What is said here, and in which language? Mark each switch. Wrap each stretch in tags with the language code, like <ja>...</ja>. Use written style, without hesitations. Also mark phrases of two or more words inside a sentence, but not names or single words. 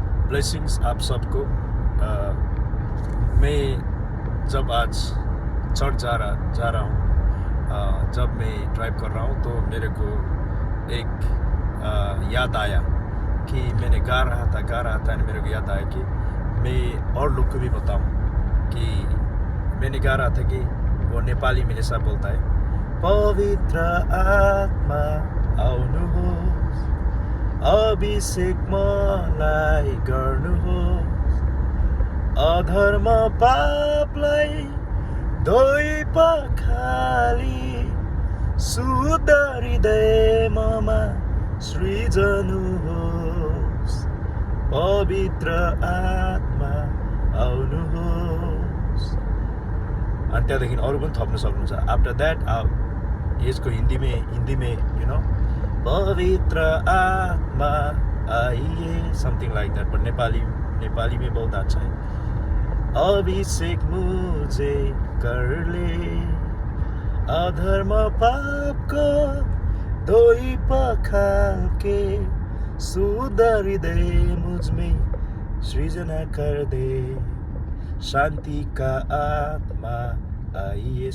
<hi>ब्लेसिंग्स आप सबको। मैं जब आज चर्च जा रहा हूँ, जब मैं ड्राइव कर रहा हूँ तो मेरे को एक याद आया कि मैंने गा रहा था मेरे को याद आया कि मैं और लोग को भी बताऊँ कि मैंने गा रहा था कि वो नेपाली में ऐसा बोलता है,</hi> <ne>पवित्र आत्मा आउनुहोस्, अभिषेक मलाई गर्नुहोस्, अधर्म पापलाई धोइ पखाली शुद्ध हृदय ममा सृजनु होस्, पवित्र आत्मा आउनुहोस्। अनि त्यहाँदेखि अरू पनि थप्न सक्नुहुन्छ।</ne> <en>after that</en> <hi>यसको हिन्दी में</hi> <en>you know</en> <hi>पवित्र आत्मा आइए,</hi> <en>something like that,</en> <hi>बट नेपाली में बहुत अच्छा है। अभिषेक मुझे कर ले, अधर्म पाप को धोई पखाल के, शुद्ध हृदय मुझ में सृजना कर दे, शांति का आत्मा आइए।</hi>